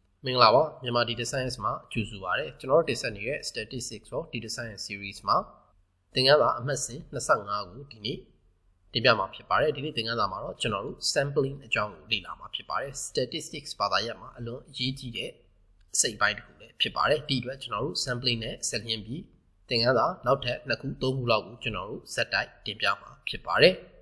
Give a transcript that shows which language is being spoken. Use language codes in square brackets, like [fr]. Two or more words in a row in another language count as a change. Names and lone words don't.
[my] မင်္ဂလာပါမြန်မာ [en] data science [my] မှာကြိုဆိုပါရစေကျွန်တော်တို့တင်ဆက်နေတဲ့ [en] statistics for data science series [my] မှာသင်ခန်းစာအမှတ်စဉ်25ကိုဒီနေ့တင်ပြမှာဖြစ်ပါတယ်ဒီနေ့သင်ခန်းစာမှာတော့ကျွန်တော်တို့ sampling အကြောင်းကိုလေ့လာမှာဖြစ်ပါတယ် statistics ဘာသာရပ်မှာအလွန်အရေးကြီးတဲ့အစိတ်ပိုင်းတစ်ခုလည်းဖြစ်ပါတယ်ဒီအတွက်ကျွန်တော်တို့ sampling နဲ့ဆက်လျင်းပြီးသင်ခန်းစာနောက်ထပ်2ခု3ခုလောက်ကိုကျွန်တော်တို့ဇက်တိုက်တင်ပြမှာဖြစ်ပါတယ်